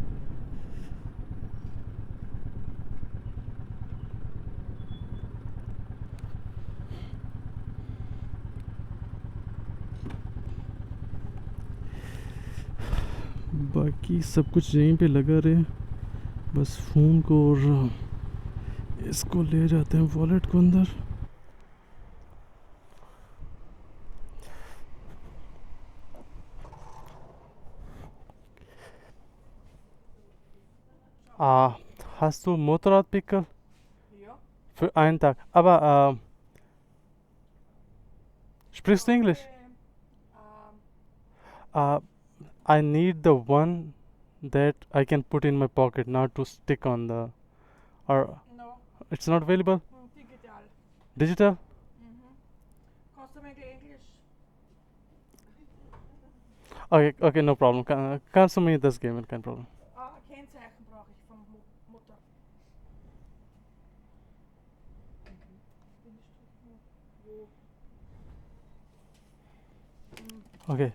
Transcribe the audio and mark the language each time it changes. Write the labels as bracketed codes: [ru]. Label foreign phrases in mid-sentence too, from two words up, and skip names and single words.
[hi] बाकी सब कुछ यहीं पे लगा रहे, बस फ़ोन को और इसको ले जाते हैं वॉलेट को अंदर। [de] Hast du Motorradpickel Ja. für einen Tag? Aber sprichst du English? [en] I need the one that I can put in my pocket, not to stick on the. Or No, it's not available. digital. Digital? [de] Kannst du mir Englisch? [en] Okay, no problem. [de] Kannst du mir das geben? Kein Problem. Kennzeichen brauche ich vom Mutter. [en] Okay,